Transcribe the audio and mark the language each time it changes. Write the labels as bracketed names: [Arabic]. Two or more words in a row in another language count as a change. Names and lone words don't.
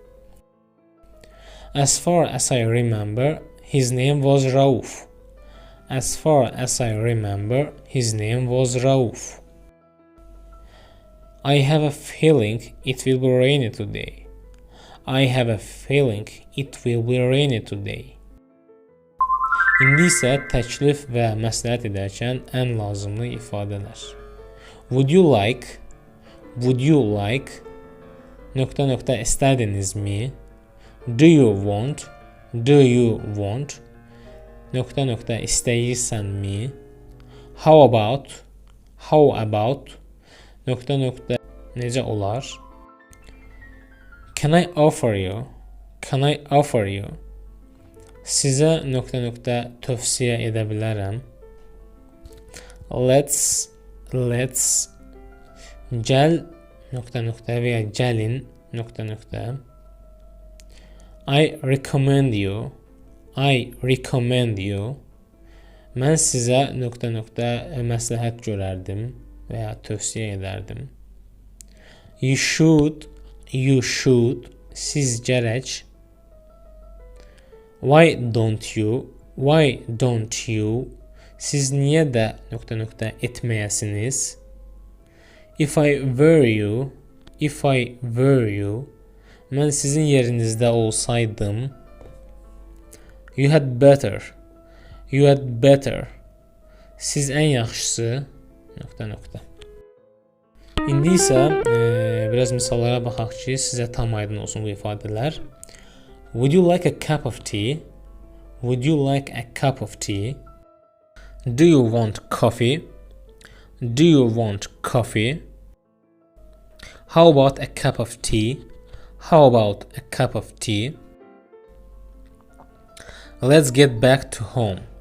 [English] As far as I remember, his name was Rauf. As far as I remember, his name was Rauf. I have a feeling it will be rainy today. I have a feeling it will be rainy today. [Azerbaijani] İndi isə təklif və məsləhət edərkən ən lazımlı ifadələr. [English] Would you like, [Azerbaijani] nöqtə nöqtə istədinizmi? [English] Do you want, [Azerbaijani] nöqtə nöqtə istəyirsənmi? [English] How about, [Azerbaijani] nöqtə nöqtə necə olar? [English] Can I offer you, [Azerbaijani] sizə nöqtə nöqtə tövsiyə edə bilərəm. Let's, gəl nöqtə nöqtə və ya gəlin nöqtə nöqtə. [English] I recommend you, [Azerbaijani] mən sizə nöqtə nöqtə məsləhət görərdim və ya tövsiyə edərdim. [English] You should, [Azerbaijani] siz gərək. [English] Why don't you, [Azerbaijani] siz niyə də nöqtə nöqtə etməyəsiniz? [English] If I were you, [Azerbaijani] mən sizin yerinizdə olsaydım. [English] You had better, [Azerbaijani] siz ən yaxşısı, nöqtə nöqtə. İndi isə biraz misallara baxaq ki, sizə tam aydın olsun bu ifadələr. [English] Would you like a cup of tea? Do you want coffee? How about a cup of tea? Let's get back to home.